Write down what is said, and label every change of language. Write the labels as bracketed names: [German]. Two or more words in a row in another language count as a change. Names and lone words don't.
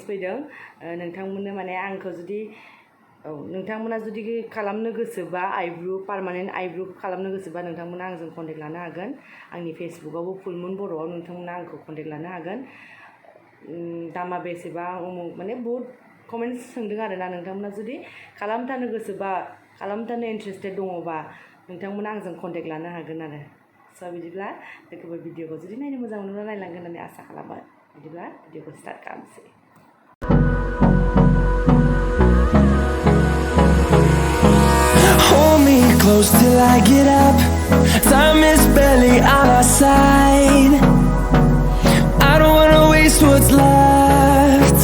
[Bodo] फैदों नोंथांमोननो माने आंखौ जुदि नोंथांमोना जुदि खालामनो गोसोबा पार्मानेन्ट आइब्र' खालामनो गोसोबा नोंथांमोना आंजों कन्टेक्ट लानो हागोन आंनि फेसबुकआवबो फुलमुन बर'आव नोंथांमोना आंखौ कन्टेक्ट लानो हागोन दामा बेसेबां माने बहुत कमेन्ट्स सोंदों आरोना नोंथांमोना जुदि खालामथारनो गोसोबा खालामथारनो इन्टारेस्टेड दङबा नोंथांमोना आंजों कन्टेक्ट लानो हागोन आरो स' बिदिब्ला लोगोफोर भिडिअखौ जुदि नायनो मोजां मोनोब्ला नायलांगोन होननानै आसा खालामो बिदिब्ला भिडिअखौ स्टार्ट खालामसै [English] Hold me close till I get up. Time is barely on our side. I don't wanna waste what's left.